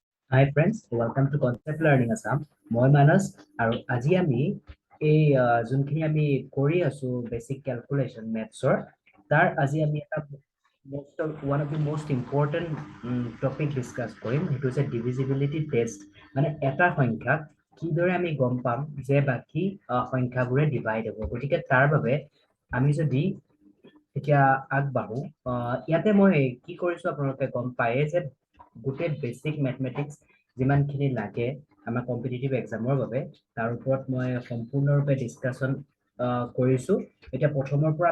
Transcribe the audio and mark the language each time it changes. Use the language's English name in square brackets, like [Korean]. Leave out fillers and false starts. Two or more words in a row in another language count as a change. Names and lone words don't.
[English] Hi friends, welcome to Concept Learning Assam. [Assamese] মই মানস আৰু আজি আমি এই যোনখিনি আমি কৰি আছো [English] basic calculation maths [Assamese] তাৰ আজি আমি এটা [English] one of the most important topic discuss [Assamese] কৰিম সেইটো হৈছে [English] divisibility test [Assamese] মানে এটা সংখ্যা কিদৰে আমি গম পাম যে বাকি সংখ্যাবোৰে ডিভাইড হ'ব গতিকে তাৰ বাবে আমি যদি এতিয়া আগবাঢ়ো ইয়াতে মই কি কৰিছো আপোনালোকে গম পায় যে গোটেই [English] basic mathematics [Assamese] যিমানখিনি লাগে আমাৰ [English] competitive exam [Assamese] বাবে তাৰ ওপৰত মই সম্পূৰ্ণৰূপে ডিসকাশন কৰিছো এতিয়া প্ৰথমৰ পৰা